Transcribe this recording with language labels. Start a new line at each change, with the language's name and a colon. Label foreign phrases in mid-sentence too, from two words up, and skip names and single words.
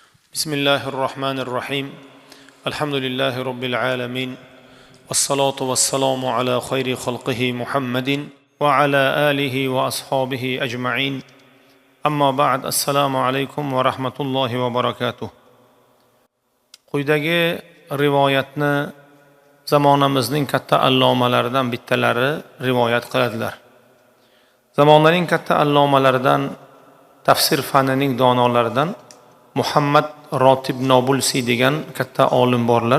Arabic: بسم الله الرحمن الرحيم الحمد لله رب العالمين والصلاة والسلام على خير خلقه محمد وعلى آله وأصحابه أجمعين أما بعد السلام عليكم ورحمة الله وبركاته.
Uzbek: Quyidagi rivoyatni zamonamizning katta allomalaridan bittalari rivoyat qiladilar. Zamonlarning katta allomalaridan, tafsir fanining donolaridan Muhammad Rotib Nobulsi degan katta olim borlar.